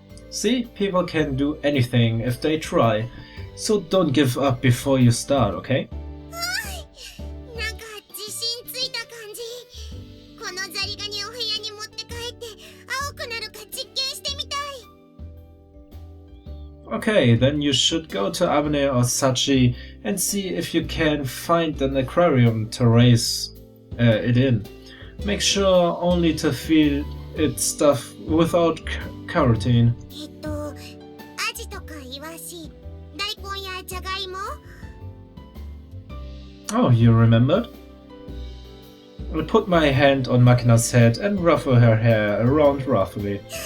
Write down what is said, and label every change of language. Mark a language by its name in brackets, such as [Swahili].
[English] See, people can do anything if they try. So don't give up before you start, okay? [Japanese] なんか自信ついた感じ。このザリガニを部屋に持って帰って青くなるか実験してみたい。 [English] Okay, then you should go to Abune or Sachi and see if you can find an aquarium to raise it in. Make sure only to feed it stuff without carotene. [Japanese] アジとかイワシ、大根やジャガイモ。 [English] Oh, you remembered? I put my hand on Makina's head and ruffle her hair around roughly.